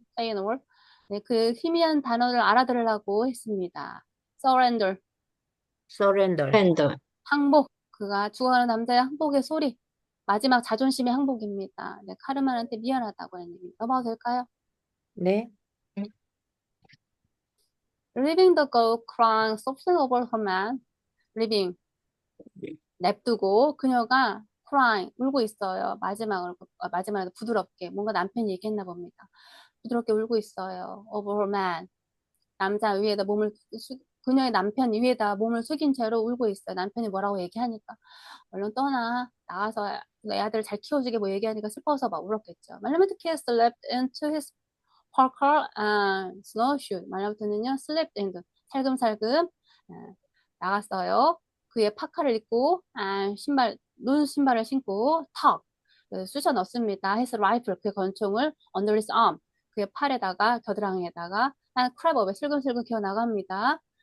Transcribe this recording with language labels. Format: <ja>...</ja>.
<en>feign word.</en> <ko>네, 그 희미한 단어를 알아들으려고 했습니다.</ko> <en>surrender, surrender. surrender,</en> <ko>항복. 그가 죽어가는 남자의 항복의 소리. 마지막 자존심의 항복입니다. 네, 카르만한테 미안하다고 하는 얘기. 넘어가도 될까요? 네.</ko> <en>Leaving the girl crying softly over her man. Leaving.</en> <ko>냅두고 그녀가 crying 울고 있어요. 마지막으로 부드럽게 뭔가 남편이 얘기했나 봅니다. 부드럽게 울고 있어요. over her man. 남자 위에다 그녀의 남편 위에다 몸을 숙인 채로 울고 있어요. 남편이 뭐라고 얘기하니까 얼른 떠나 나가서 내 아들 잘 키워주게 뭐 얘기하니까 슬퍼서 막 울었겠죠.</ko> <en>말라부터 kid slept into his parka and snowshoe.</en> <ko>말라부터는요 slept into 살금살금 나갔어요. 그의 파카를 입고 눈 신발을 신고 턱 쑤셔 넣습니다. his rifle 그의 권총을 under his arm 그의 팔에다가 겨드랑이에다가 and crab 슬금슬금 기어 나갑니다.</ko>